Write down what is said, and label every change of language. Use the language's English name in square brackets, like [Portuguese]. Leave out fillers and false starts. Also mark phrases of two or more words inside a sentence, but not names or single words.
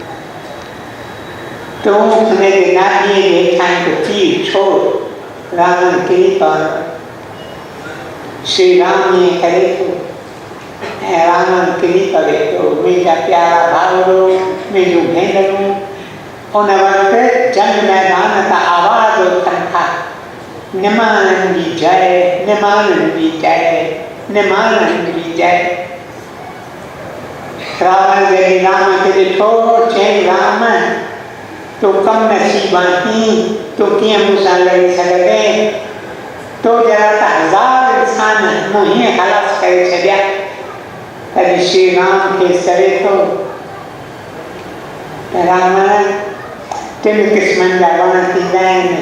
[Sindhi] तूं हुनजे नाभीअ जे हेठां हिकु तीर छोड़ रावण किरी पवंदो। श्री राम ईअं करे थो ऐं रावण किरी पवे थो। मुंहिंजा प्यारा भाउरो, मुंहिंजूं भेनरूं, उन वक़्तु जंग मैदान तां आवाज़ उथनि था, निमाणनि जी जय, निमाणनि जी जय, निमाणनि जी जय। रावण जॾहिं राम खे ॾिठो चयईं, राम तूं कम नसीब आहीं, तूं कीअं मूंसां लड़ी सघंदे? तो जरा त 1000 इंसान मूं हीअं ख़लास करे छॾिया। तॾहिं श्री राम खे चवे थो रावण 3 क़िस्मनि जा वण थींदा आहिनि।